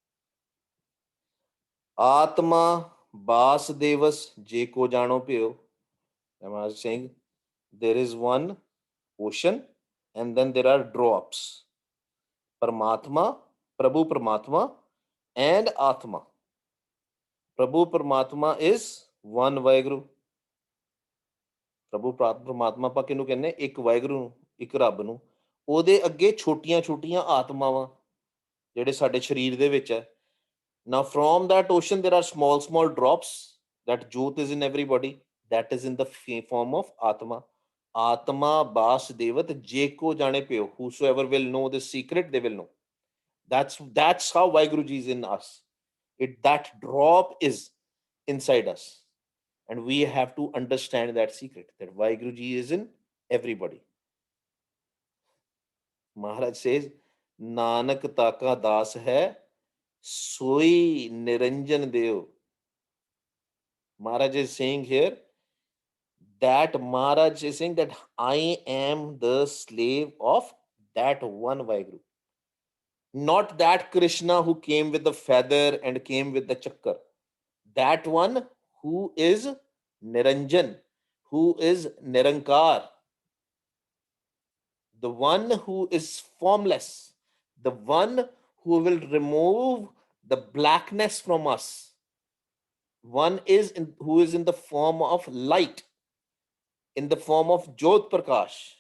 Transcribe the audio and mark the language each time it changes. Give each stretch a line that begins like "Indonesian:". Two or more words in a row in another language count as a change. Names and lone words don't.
Punjabi: ਆਤਮਾ ਬਸੁਦੇਵਸ ਜੇਕੋ ਜਾਨੋ ਪਯੋ.
English: I was saying there is one ocean and then there are drops. Paramatma, Prabhu Paramatma, and Atma. Prabhu Paramatma is one Vaheguru.
Punjabi: ਪ੍ਰਭੂ ਪਰਮਾਤਮਾ ਆਪਾਂ ਕਿਹਨੂੰ ਕਹਿੰਦੇ ਇੱਕ ਵਾਹਿਗੁਰੂ ਨੂੰ ਇੱਕ ਰੱਬ ਨੂੰ ਉਹਦੇ ਅੱਗੇ ਛੋਟੀਆਂ ਆਤਮਾਵਾਂ ਜਿਹੜੇ ਸਾਡੇ ਸਰੀਰ ਦੇ ਵਿੱਚ ਹੈ
English: now from that ocean there are small drops that jyot is in everybody that is in the form of
Punjabi: ਆਤਮਾ ਬਸੁਦੇਵਤ ਜੇਕੋ ਜਾਣੇ ਪਯੋ
English: whosoever will know the secret they will know that's how Vaheguru ji is in us that drop is inside us. And we have to understand that secret that Vaheguru Ji is in everybody. Maharaj says,
Punjabi: ਨਾਨਕ ਤਾਕਾ ਦਾਸ ਹੈ, ਸੋਈ ਨਿਰੰਜਨ ਦੇਉ.
English: Maharaj is saying here that Maharaj is saying that I am the slave of that one Vaheguru. Not that Krishna who came with the feather and came with the chakra. That one who is Niranjan, who is Nirankar, the one who is formless, the one who will remove the blackness from us, one who is in the form of light, in the form of
Punjabi: ਜੋਤ ਪ੍ਰਕਾਸ਼.